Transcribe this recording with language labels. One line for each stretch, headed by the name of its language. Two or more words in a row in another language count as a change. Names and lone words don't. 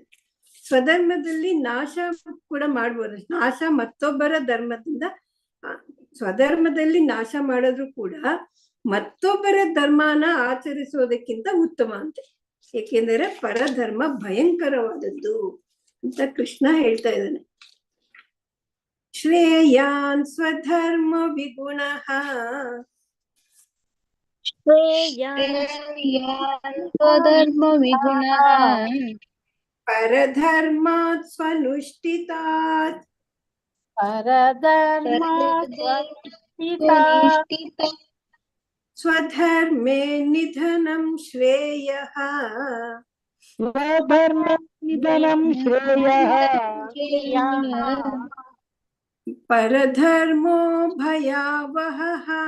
Kannada: ಸ್ವಧರ್ಮದಲ್ಲಿ ನಾಶ ಕೂಡ ಮಾಡ್ಬೋದು. ನಾಶ ಮತ್ತೊಬ್ಬರ ಧರ್ಮದಿಂದ, ಸ್ವಧರ್ಮದಲ್ಲಿ ನಾಶ ಮಾಡಿದ್ರು ಕೂಡ ಮತ್ತೊಬ್ಬರ ಧರ್ಮನ ಆಚರಿಸೋದಕ್ಕಿಂತ ಉತ್ತಮ ಅಂತೆ. ಏಕೆಂದರೆ ಪರಧರ್ಮ ಭಯಂಕರವಾದದ್ದು ಅಂತ ಕೃಷ್ಣ ಹೇಳ್ತಾ ಇದ್ದಾನೆ.
Sanskrit: ಶ್ರೇಯಾನ್ ಸ್ವಧರ್ಮ ವಿಗುಣಃ ಸ್ವಧರ್ಮ ವಿಗುಣಃ ಪರಧರ್ಮಾತ್ ಸ್ವನುಷ್ಠಿತಾತ್ ಸ್ವಧರ್ಮೇ ನಿಧನಂ ಶ್ರೇಯಃ ಪರಧರ್ಮೋ ಭಯಾವಹಃ